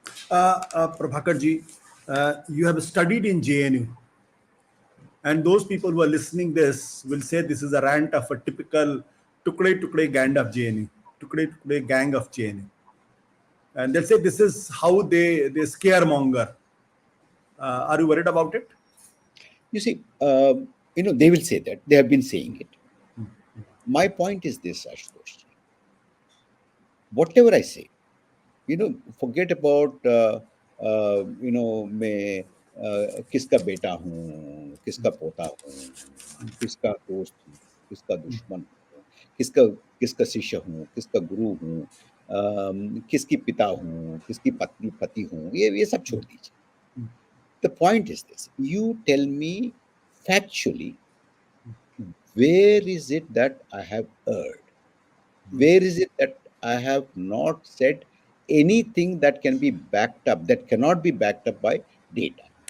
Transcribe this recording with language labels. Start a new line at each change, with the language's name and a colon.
English: Prabhakar ji, you have studied in JNU, and those people who are listening this will say this is a rant of a typical tukde gang of JNU, tukde gang of JNU, and they'll say this is how they scaremonger. Are you worried about it? You see, they will say that. They have been saying it. My point is this, Ashutosh. Whatever I say, forget about,
Hindi: मैं किसका बेटा हूँ, किसका पोता हूँ, किसका दोस्त हूँ, किसका दुश्मन हूँ, किसका किसका शिष्य हूँ, किसका गुरु हूँ, किसकी पिता हूँ, किसकी पत्नी पति हूँ, ये सब छोड़ दीजिए.
English: The point is this: you tell me factually, where is it that I have erred? Where is it that I have not said anything that can be backed up, that cannot be backed up by data?